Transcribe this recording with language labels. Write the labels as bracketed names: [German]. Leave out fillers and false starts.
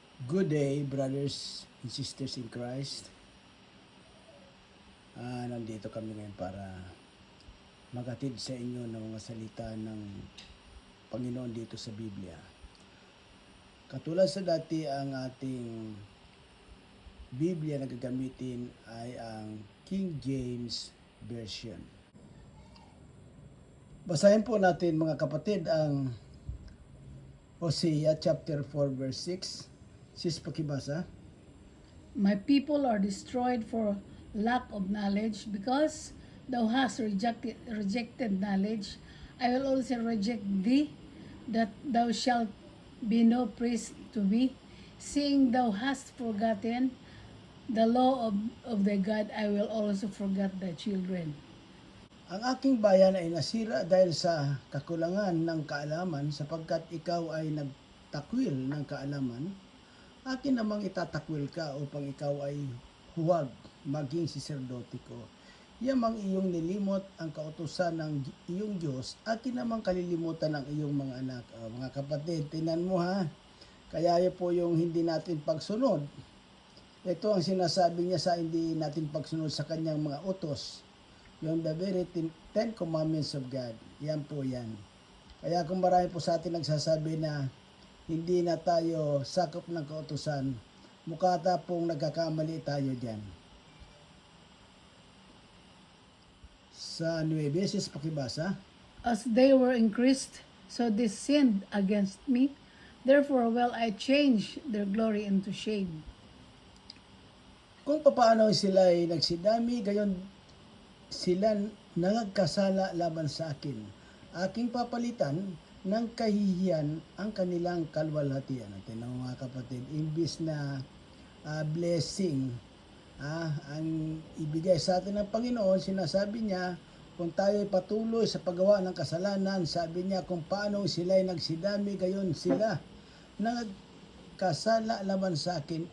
[English] Good day, brothers and sisters in Christ. [Filipino] Nandito kami ngayon para magatid sa inyo ng mga salita ng Panginoon dito sa Biblia. Katulad sa dati, ang ating Biblia na gagamitin ay ang King James Version. Basahin po natin mga kapatid ang Hosea chapter 4 verse 6. Sis, pakibasa. [English] My people are destroyed for lack of knowledge, because thou hast rejected knowledge. I will also reject thee, that thou shalt be no priest to me. Seeing thou hast forgotten the law of thy God, I will also forget thy children. [Filipino] Ang aking bayan ay nasira dahil sa kakulangan ng kaalaman, sapagkat ikaw ay nagtakwil ng kaalaman. Akin namang itatakwil ka upang ikaw ay huwag maging saserdote ko. Yamang iyong nilimot ang kautusan ng iyong Diyos, akin namang kalilimutan ng iyong mga anak. Mga kapatid, tinan mo ha, kaya po yung hindi natin pagsunod. Ito ang sinasabi niya sa hindi natin pagsunod sa kanyang mga utos. [English] Yung the very 10 commandments of God. [Filipino] Yan po yan. Kaya kung marami po sa atin nagsasabi na hindi na tayo sakop ng kautusan, mukha pong nagkakamali tayo dyan. Sa 9 beses pakibasa. [English] As they were increased, so they sinned against me. Therefore will I change their glory into shame. [Filipino] Kung paano sila ay nagsidami, gayon sila nagkasala laban sa akin. Aking papalitan ng kahihiyan ang kanilang kalwalhatian. Natin mga kapatid, imbis na blessing ang ibigay sa atin ng Panginoon, sinasabi niya, kung tayo ay patuloy sa paggawa ng kasalanan, sabi niya kung paano sila ay nagsidami, gayon sila nagkasala laban sa akin.